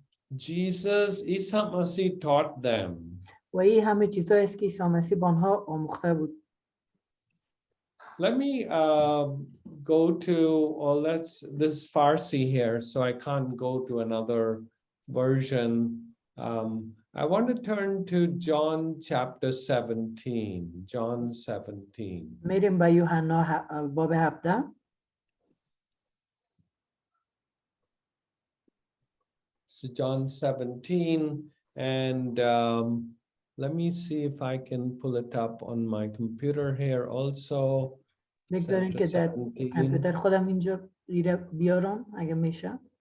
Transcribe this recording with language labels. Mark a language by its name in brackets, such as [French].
[English] Jesus, Isa Masih taught them. [Persian] و این همه چیزهایی است که عیسی مسیح با آنها آموخته بود. [English] Let me go to, this Farsi here, so I can't go to another version. I want to turn to John chapter 17. John 17. [Persian] میریم به یوحنا باب 17. [English] So John 17, and let me see if I can pull it up on my computer here also. [Persian] بگذارین که در کامپیوتر خودم اینجا بیارم اگه میشه.